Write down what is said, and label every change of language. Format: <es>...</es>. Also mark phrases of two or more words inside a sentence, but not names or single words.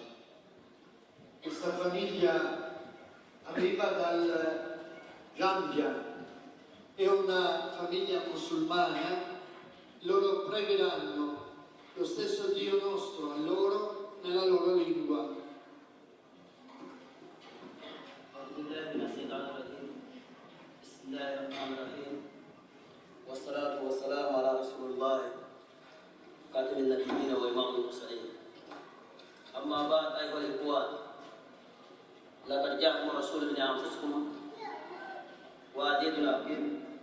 <it>Questa famiglia arriva dal Gambia, è una famiglia musulmana, loro pregheranno lo stesso Dio nostro a loro nella loro lingua.</it> <ar>والصلاة والسلام على رسول الله خاتم النبيين وإمام المرسلين أما بعد أيها الإخوة لقد جاءكم رسول من أنفسكم وعزيز حكيم</ar>